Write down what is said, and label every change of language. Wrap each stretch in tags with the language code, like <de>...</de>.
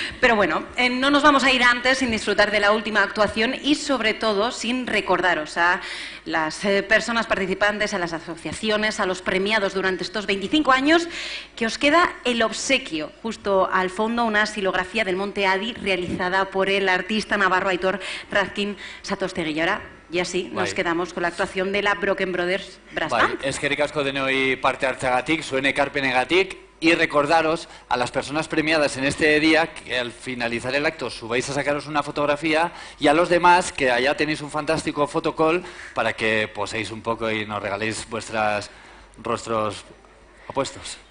<es>Pero no nos vamos a ir antes sin disfrutar de la última actuación y sobre todo sin recordaros a las personas participantes, a las asociaciones, a los premiados durante estos 25 años, que os queda el obsequio, justo al fondo una silografía del Monte Adi realizada por el artista navarro Aitor Razkin Satostegui. Y ahora, ya sí, nos quedamos con la actuación de la Broken Brothers Brass Band.</es> <eu>Eskerrik asko denoi parte hartzeagatik, zuen ekarpenegatik,</eu> <es>y recordaros a las personas premiadas en este día que al finalizar el acto subáis a sacaros una fotografía, y a los demás que allá tenéis un fantástico photocall para que poséis un poco y nos regaléis vuestros rostros opuestos.</es>